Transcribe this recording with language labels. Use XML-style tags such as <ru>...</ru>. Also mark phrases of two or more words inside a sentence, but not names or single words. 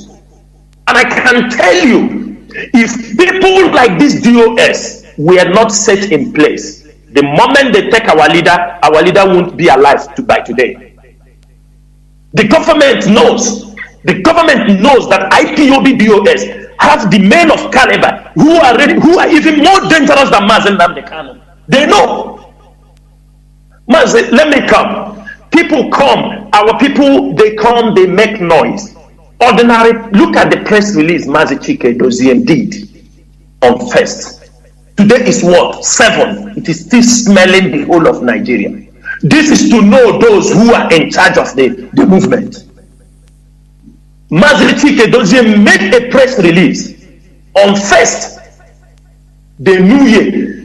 <en>And I can tell you, if people like this DOS were not set in place, the moment they take our leader won't be alive by today. The government knows that IPOB DOS have the men of caliber who are even more dangerous than Mazi Kanu. They know. Mazi, let me come. People come. Our people, they come, they make noise. Ordinary, look at the press release Mazi Chinasa did on 1st. Today is what? 7. It is still smelling the whole of Nigeria. This is to know those who are in charge of the movement. Mazi Chinasa made a press release on 1st, the new year.</en>